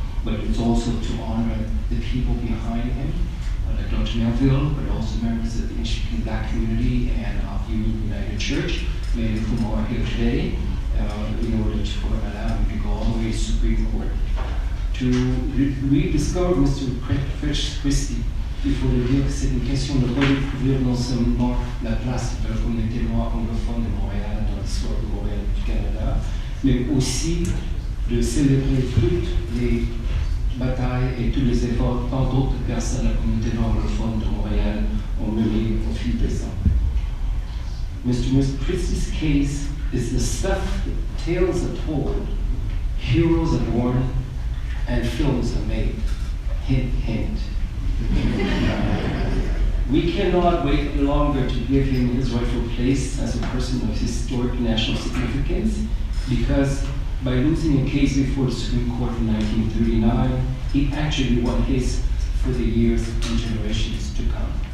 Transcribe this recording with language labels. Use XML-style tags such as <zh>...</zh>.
<en>but it's also to honor the people behind him, like Dr. Melville, but also members of the English Black community and of Union United Church, many of whom are here today, in order to allow him to go all the way to Supreme Court. To rediscover Mr.</en> <fr>Christie, il faut le dire que c'est une question de redécouvrir non seulement la place de la communauté noire anglophone de Montréal dans l'histoire de Montréal et du Canada, mais aussi de célébrer toutes les batailles et tous les efforts que tant d'autres personnes de la communauté noire anglophone de Montréal ont menés au fil des ans.</fr> <en>Mr. Christie's case is the stuff that tales are told, heroes are born, and films are made. Hint, hint. We cannot wait longer to give him his rightful place as a person of historic national significance, because by losing a case before the Supreme Court in 1939, he actually won his for the years and generations to come.</en>